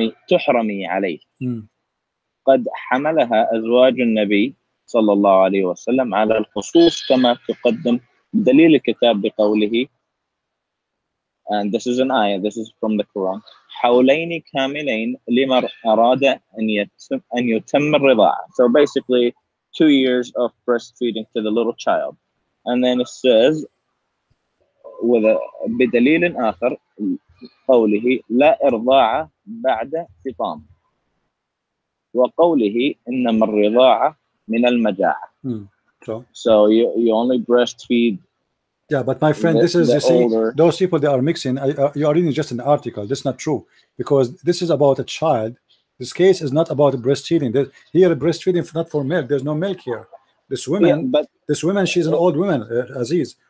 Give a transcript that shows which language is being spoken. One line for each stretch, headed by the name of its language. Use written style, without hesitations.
Arabic: تحرمي عليه قد حملها أزواج النبي صلى الله عليه وسلم على الخصوص كما تقدم دليل الكتاب بقوله,
English: and this is an ayah, this is from the Quran,
Arabic: حولين كاملين لمن أراد أن يتم الرضاعة.
English: So basically 2 years of breastfeeding to the little child. And then it says
Arabic: بدليل آخر قوله لا إرضاع بعد فطام وقوله إنما الرضاعة من المجاعة.
English: So you only breastfeed. Yeah, but my friend, this is, you see, those people, they are mixing. You are reading just an article. This is not true, because this is about a child. This case is not about breastfeeding. Here, breastfeeding is not for milk. There's no milk here. This woman, she's an old woman, Aziz.